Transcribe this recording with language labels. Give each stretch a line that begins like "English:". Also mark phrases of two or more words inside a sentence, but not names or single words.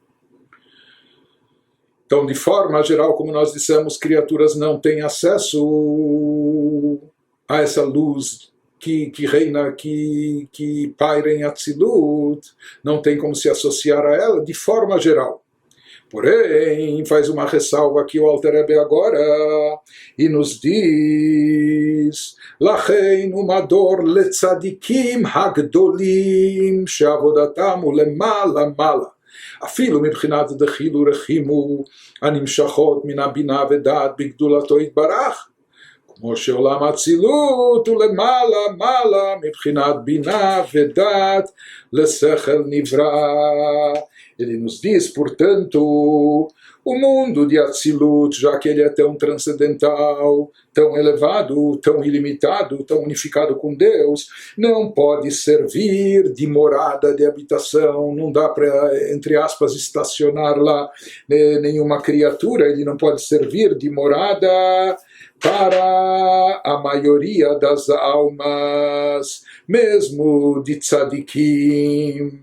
Portuguese: Então, de forma geral, como nós dissemos, criaturas não têm acesso a essa luz que reina, que paira em Atzilut, não tem como se associar a ela de forma geral. Porém, faz uma ressalva aqui o Alter Rebbe agora e nos diz:
Hebrew: לכן ומדור לצדיקים הגדולים שעבודתם ולמעלה מעלה. אפילו מבחינת דחילו רחימו הנמשכות מן הבינה ודעת בגדולתו יתברך, כמו שעולם האצילות הוא למעלה מעלה מבחינת בינה ודעת לשכל נברא.
Portuguese: Ele nos diz, portanto, o mundo de Atzilut, já que ele é tão transcendental, tão elevado, tão ilimitado, tão unificado com Deus, não pode servir de morada, de habitação, não dá para, entre aspas, estacionar lá nenhuma criatura, ele não pode servir de morada para a maioria das almas, mesmo de tzadikim.